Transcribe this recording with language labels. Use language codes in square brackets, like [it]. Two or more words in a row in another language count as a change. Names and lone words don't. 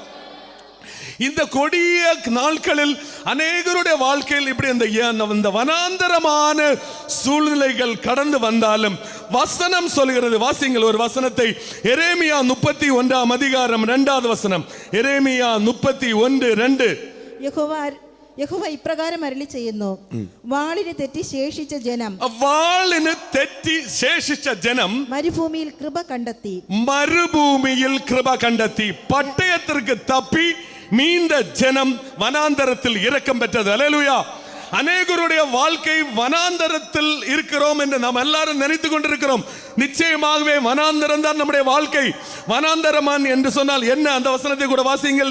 [ta] இந்த கொடிய நாட்களில் அநேகருடைய வாழ்க்கையில் இப்படி இந்த வனாந்தரமான சூழ்நிலைகள் கடந்து வந்தாலும் வசனம் சொல்கிறது. வாசிங்கள் ஒரு வசனத்தை. எரேமியா 31 அதிகாரம் 2வது வசனம். எரேமியா 31:2. [ml] യഹോവ ഇപ്രകാരം അരുളി ചെയ്യുന്നു, വാളിന് തെറ്റി ശേഷിച്ച ജനം, വാളിന് തെറ്റി ശേഷിച്ച ജനം മരുഭൂമിയിൽ കൃപ കണ്ടെത്തി, മരുഭൂമിയിൽ കൃപ കണ്ടെത്തി. [ta] പട്ടയത്തിற்கு தப்பி மீந்த ஜனம் வனாந்தரத்தில் இரக்கம் பெற்றது. அல்லேலூயா. அநேகருடைய வாழ்க்கை வனாந்தரத்தில் இருக்கிறோம் என்று நாம் எல்லாரும் நினைத்து கொண்டிருக்கிறோம். நிச்சயமாகவே வனாந்தரம் தான் நம்முடைய வாழ்க்கை. வனாந்தரமான் என்று சொன்னால் என்ன? அந்த வசனத்தை கூட வாசியுங்கள்.